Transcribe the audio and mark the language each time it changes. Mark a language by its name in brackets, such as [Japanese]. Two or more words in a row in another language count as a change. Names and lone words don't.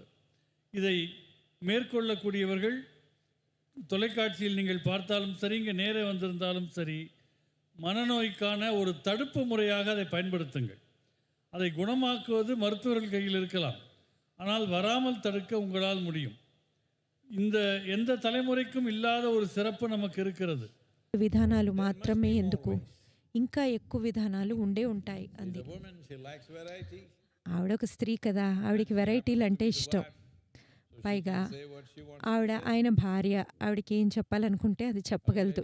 [Tamil] இதை மேற்கொள்ளக்கூடியவர்கள் தொலைக்காட்சியில் நீங்கள் பார்த்தாலும் சரி, இங்கே நேரே வந்திருந்தாலும் சரி, மனநோய்க்கான ஒரு தடுப்பு முறையாக அதை பயன்படுத்துங்கள். அதை குணமாக்குவது மருத்துவர்கள் கையில் இருக்கலாம், ஆனால் வராமல் தடுக்க உங்களால் முடியும். இந்த எந்த தலைமுறைக்கும் ఇల్లాத ஒரு சிறப்பு நமக்கு இருக்கிறது. [Telugu] విధానాలు మాత్రమే ఎందుకు, ఇంకా ఎక్కువ విధానాలు ఉండే ఉంటాయి అంది. ఆవిడ ఒక స్త్రీ కదా, ఆవిడకి వెరైటీలు అంటే ఇష్టం. పైగా ఆవిడ ఆయన భార్య, ఆవిడకి ఏం చెప్పాలనుకుంటే అది చెప్పగలదు.